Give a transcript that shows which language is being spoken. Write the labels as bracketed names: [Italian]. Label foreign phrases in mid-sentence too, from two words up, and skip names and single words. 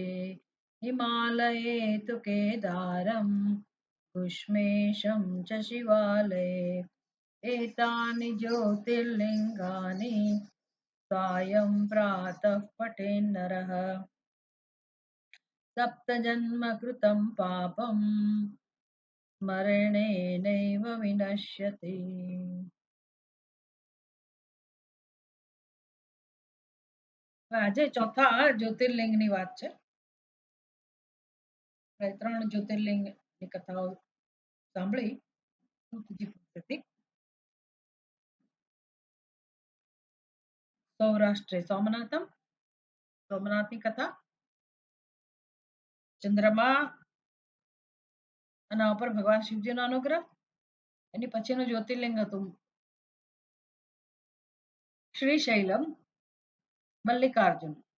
[Sanskrit] हिमालये तु केदारं कुष्मेशं च शिवालये एतानि ज्योतिर्लिङ्गानि सायं प्रातः पठेन्नरः सप्तजन्मकृतं पापं स्मरणेनैव विनश्यति। [Gujarati] આજે ચોથા જ્યોતિર્લિંગની વાત છે। ત્રણ જ્યોતિર્લિંગની કથાઓ સાંભળી સૂતજી પાસેથી। [Sanskrit] સૌરાષ્ટ્રે સોમનાથમ, [Gujarati] સોમનાથની કથા, ચંદ્રમા એના ઉપર ભગવાન શિવજીનો અનુગ્રહ, એની પછીનું જ્યોતિર્લિંગ હતું શ્રીશૈલમ મલ્લિકાર્જુન।